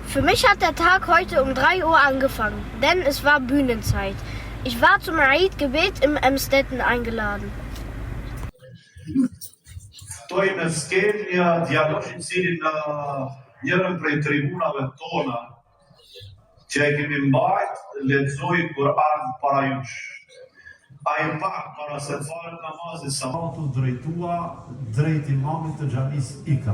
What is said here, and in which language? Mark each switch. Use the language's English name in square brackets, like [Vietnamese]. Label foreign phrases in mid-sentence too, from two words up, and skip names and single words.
[German] Für mich hat der Tag heute um 3 Uhr angefangen, denn es war Bühnenzeit. Ich war zum Eid-Gebet im Emstetten eingeladen. [Albanian] Ftoj në skenë një djalosh I cili në njërën prej tribunave tona që e kemi mbajt, lexoi Kur'an para jush. Ai pak para se të falë namazin sabahut drejtua drejt imamit të xhamis Ikra.